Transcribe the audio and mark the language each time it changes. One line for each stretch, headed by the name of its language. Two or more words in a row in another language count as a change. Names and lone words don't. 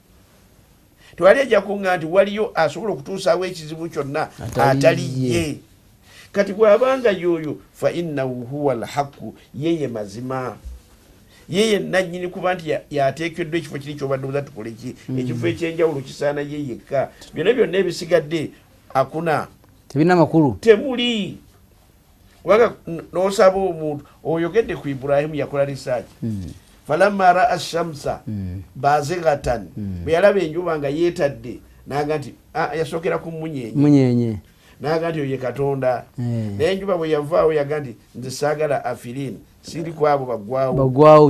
Ganda: tewali ojja kuŋŋamba nti waliyo asobola okutuusaawo ekizibu kyonna ataliye kati bw'abanga yoyo
Arabic: فإنه هو الحق
Ganda: yeye mazima yeye nannyini kuba nti yateekeddwa ekifo kiri kyobadde obuza tukole ki ekifo ekyenjawulo kisaana ye yekka byonna ebisigadde akuna tebina makulu temuli kubanga n'osaba omuntu oyogedde ku Ibrahimu yakola research
Arabic: فلما رأى الشمس بازغة
Ganda: bwe yalaba enjuba nga yeetadde naga nti yasookera ku munyenye naga nti oye katonda naye enjuba bwe yavaawo yaga nti nze saagala afirin siri kwabo bagwawo